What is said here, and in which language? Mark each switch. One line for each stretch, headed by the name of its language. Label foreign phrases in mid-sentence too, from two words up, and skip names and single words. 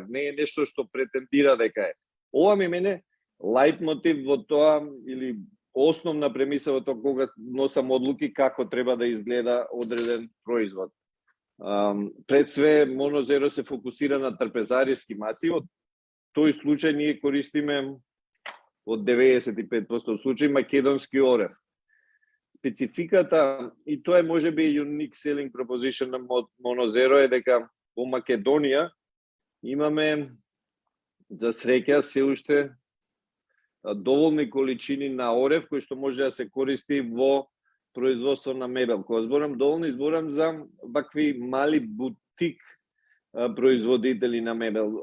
Macedonian: Не е нешто што претендира дека е. Ова ми мене лајт мотив во тоа, или основна премиса во тоа кога носам одлуки како треба да изгледа одреден производ. Пред све, Monozero се фокусира на трпезариски маси. Од тој случај ние користиме од 95% случаи македонски орев. Спецификата, и тоа е можеби
English: unique selling proposition
Macedonian: на Monozero, е дека во Македонија имаме за среќа се уште доволни количини на орев кои што може да се користи во производство на мебел. Кога зборам доволни, зборам за вакви мали бутик производители на мебел.